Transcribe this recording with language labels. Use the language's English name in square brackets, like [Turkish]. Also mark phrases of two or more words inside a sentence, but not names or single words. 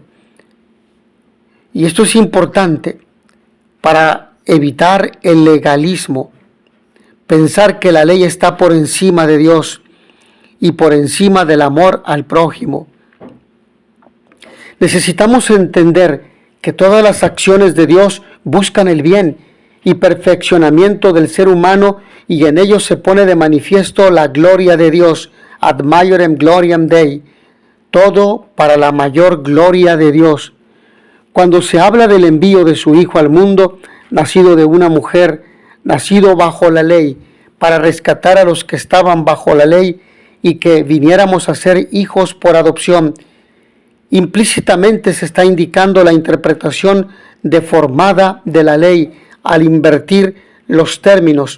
[Spanish] Y esto es importante para evitar el legalismo, pensar que la ley está por encima de Dios y por encima del amor al prójimo. Necesitamos entender que todas las acciones de Dios buscan el bien y perfeccionamiento del ser humano, y en ellos se pone de manifiesto la gloria de Dios, [Latin] ad maiorem gloriam Dei, [Spanish] todo para la mayor gloria de Dios. Cuando se habla del envío de su Hijo al mundo, nacido de una mujer, nacido bajo la ley, para rescatar a los que estaban bajo la ley y que viniéramos a ser hijos por adopción, implícitamente se está indicando la interpretación deformada de la ley al invertir los términos.